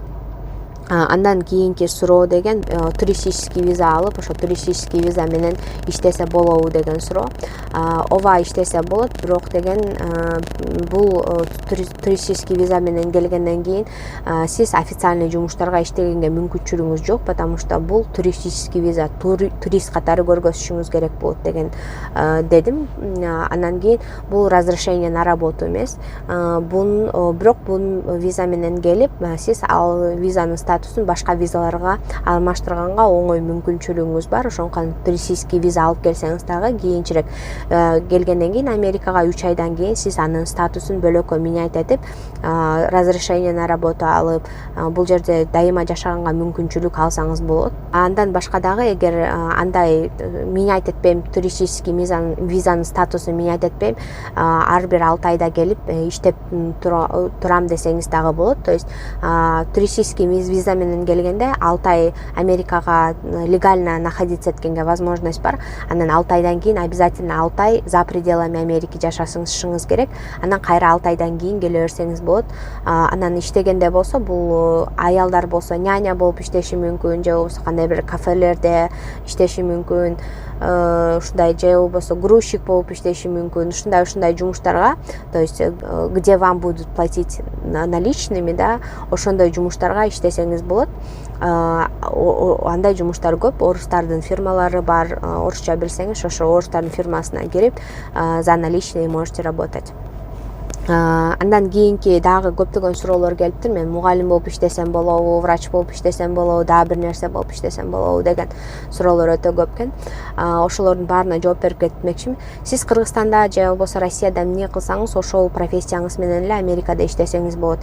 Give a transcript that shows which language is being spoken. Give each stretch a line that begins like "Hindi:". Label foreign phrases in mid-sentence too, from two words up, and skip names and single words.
Kyrgyz: Андан кийинки суроо деген туристический виза алып, ошо туристический виза менен иштесе болобу деген суроо. Ооба, иштесе болот, бирок деген бул туристический виза менен келгенден кийин сиз официальный жумуштарга иштегенге мүмкүнчүлүгүңүз жок, потому что бул туристический виза, турист катары көргөзүшүңүз керек болот деген дедим. Андан кийин бул
Russian: разрешение на работу
Kyrgyz: эмес. Бирок бул виза менен келип, сиз ал визанын статусун башка визаларга алмаштырганга оңой мүмкүнчүлүгүңүз бар. Ошондуктан туристический виза алып келсеңиз дагы кийинчерээк келгенден кийин Америкага 3 айдан кийин сиз анын статусун бөлөккө менять этип,
Russian: разрешение на работу
Kyrgyz: алып, бул жерде дайыма жашаганга мүмкүнчүлүк алсаңыз болот. Андан башка дагы эгер андай менять этпейм, туристический визанын статусун менять этпейм, ар бир 6 айда келип иштеп турам десеңиз дагы болот.
Russian: То есть
Kyrgyz: туристический виза менен келгенде 6 ай Америкага
Russian: легально находиться
Kyrgyz: эткенге возможность бар. Анан 6 айдан кийин обязательно 6 ай
Russian: за пределами Америки
Kyrgyz: жашашыңыз керек. Анан кайра 6 айдан кийин келе берсеңиз болот. Анан иштегенде болсо, бул аялдар болсо няня болуп иштеши мүмкүн, же болбосо кандай бир кафелерде иштеши мүмкүн, ушундай, же болбосо грузчик болуп иштеши мүмкүн. Ушундай жумуштарга,
Russian: то есть где вам будут платить наличными,
Kyrgyz: да, ошондой жумуштарга иштесеңиз болот. Андай жумуштар көп, орустардын фирмалары бар. Орусча билсеңиз, ошо орустардын фирмасына кирип
Russian: за наличные можете работать.
Kyrgyz: Андан кийинки дагы көптөгөн суроолор келиптир. Мен мугалим болуп иштесем болобу, врач болуп иштесем болобу, дагы бир нерсе болуп иштесем болобу деген суроолор өтө көп экен. Ошолордун баарына жооп берип кетмекчимин. Сиз Кыргызстанда же болбосо Россияда эмне кылсаңыз, ошол профессияңыз менен эле Америкада иштесеңиз болот.